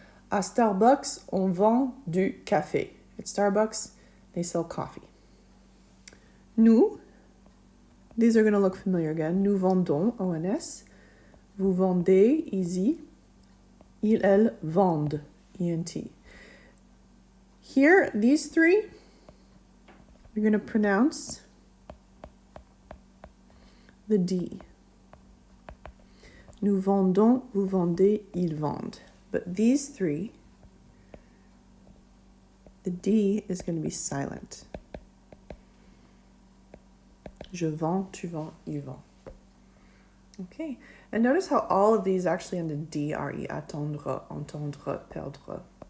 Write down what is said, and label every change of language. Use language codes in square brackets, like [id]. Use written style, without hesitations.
[fr] À Starbucks, on vend du café. [en] At Starbucks, they sell coffee. [fr] Nous, [en] these are going to look familiar again. [fr] Nous vendons, ONS. Vous vendez, easy. Ils, elles vendent, ENT. [en] Here, these three, you're going to pronounce the D. [fr] Nous vendons, vous vendez, ils vendent. [en] But these three, the D is going to be silent. [fr] Je vends, tu vends, il vend. [en] Okay, and notice how all of these actually end in DRE, attendre, entendre, perdre.